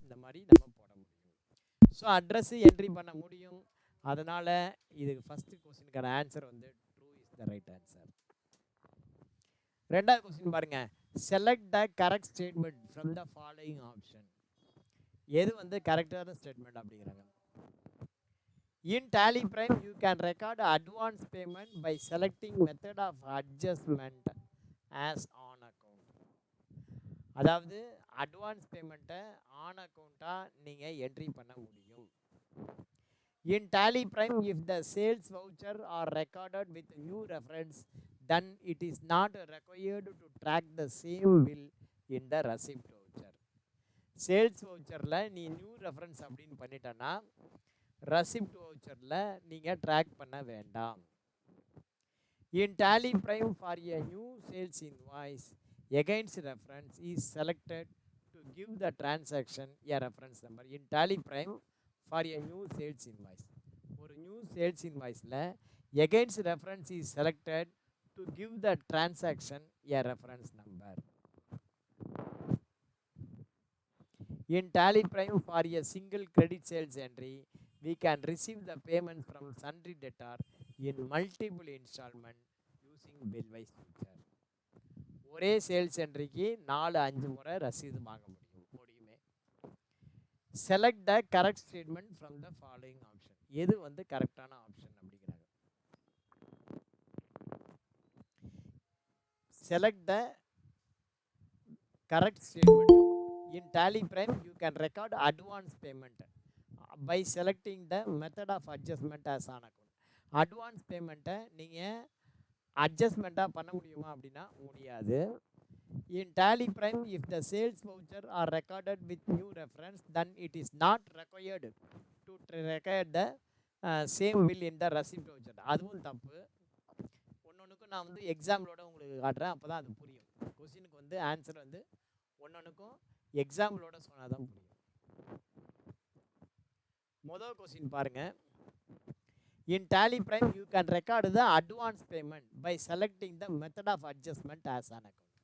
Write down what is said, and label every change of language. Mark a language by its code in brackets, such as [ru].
[ta] இந்த மாதிரி நம்ம போட முடியும். ஸோ அட்ரஸ் என்ட்ரி பண்ண முடியும். அதனால் இதுக்கு ஃபஸ்ட்டு கொஸ்டினுக்கான ஆன்சர் வந்து [en] True is the right answer. [ta] ரெண்டாவது கொஸ்டின் பாருங்கள். [en] Select the correct statement from the following option. [ta] எது வந்து கரெக்டான ஸ்டேட்மெண்ட் அப்படிங்கிறாங்க. [en] In Tally Prime, you can record advance payment by selecting method of adjustment as on account. [ta] அதாவது advance பேமெண்ட்டை on அக்கௌண்ட்டாக நீங்கள் entry பண்ண முடியும். [en] In Tally Prime, if the sales voucher are recorded with new reference, then it is not required to track the same bill in the receipt voucher. [ta] Sales வவுச்சரில் நீ new reference அப்படின்னு பண்ணிட்டேன்னா receipt வவுச்சரில் நீங்கள் track பண்ண வேண்டாம். [en] In Tally Prime for a new sales invoice against reference is selected to give the transaction a reference number. In Tally Prime for a new sales invoice, [ta] ஒரு new sales இன்வாய்ஸில் [en] Against reference is selected to give the transaction a reference number. In Tally Prime for a single credit sales entry, we can receive the payment from sundry debtor in multiple installment using bill-wise feature. [ta] ஒரே sales என்ட்ரிக்கு 4-5 முறை ரசீது வாங்க முடியுமே. [en] Select the correct statement from the following option. [ta] எது வந்து கரெக்டான option அப்படிங்கிறாங்க. [en] Select the correct statement. In Tally Prime, you can record advance payment by selecting the method of adjustment as on account. [ta] Advance பேமெண்ட்டை நீங்கள் அட்ஜஸ்ட்மெண்ட்டாக பண்ண முடியுமா அப்படின்னா முடியாது. [en] In Tally Prime, if the sales voucher are recorded with new reference, then it is not required to record the same bill in the receipt voucher. [ta] அதுவும் தப்பு. ஒன்னொன்றுக்கும் நான் வந்து எக்ஸாம்பிளோட உங்களுக்கு காட்டுறேன், அப்போ தான் அது புரியும். கொஸ்டினுக்கு வந்து ஆன்சர் வந்து ஒன்னொன்றுக்கும் எக்ஸாம்பிளோட சொன்னால் தான் புரியும். முதல் கொஸ்டின் பாருங்க. [en] In Tally Prime, you can record the advance payment by selecting the method of adjustment as an account.